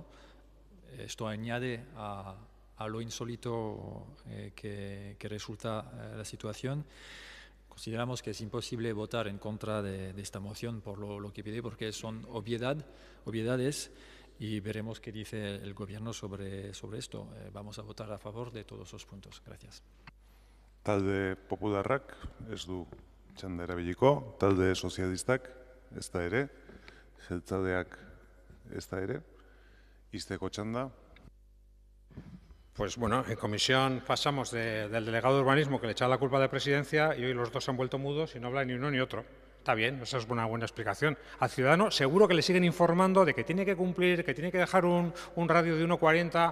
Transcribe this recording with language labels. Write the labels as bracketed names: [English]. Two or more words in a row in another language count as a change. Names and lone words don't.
[Spanish] Esto añade a lo insólito que resulta la situación. Consideramos que es imposible votar en contra de esta moción por lo que pide, porque son obviedades, y veremos qué dice el Gobierno sobre esto. Vamos a votar a favor de todos los puntos. Gracias. [Basque] Talde Popularrak ez du txanda erabiliko, talde sozialistak ez da ere, jeltzaleak ez da ere, ixteko txanda. [Spanish] Pues bueno, en comisión pasamos del delegado de urbanismo que le echaba la culpa de presidencia y hoy los dos se han vuelto mudos y no habla ni uno ni otro. Está bien, esa es una buena explicación. Al ciudadano seguro que le siguen informando de que tiene que cumplir, que tiene que dejar un radio de 1,40.